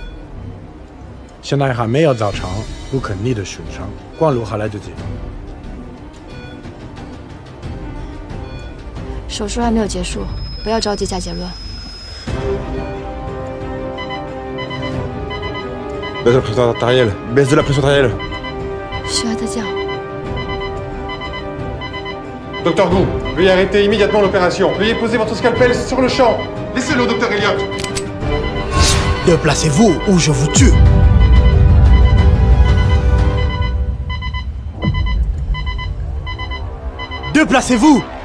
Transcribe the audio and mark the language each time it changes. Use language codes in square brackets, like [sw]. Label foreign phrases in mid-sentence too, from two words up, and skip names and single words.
[zh] 现在还没有造成不可逆的损伤，光路还来得及。手术还没有结束，不要着急下结论。 [fr] Baisse la pression artérielle. Baisse de la pression artérielle. [zh] 需要再叫。 [fr] Docteur Gou, veuillez arrêter immédiatement l'opération. Veuillez poser votre scalpel sur le champ. Laissez-le au docteur Elliott. Déplacez-vous ou je vous tue. Déplacez-vous.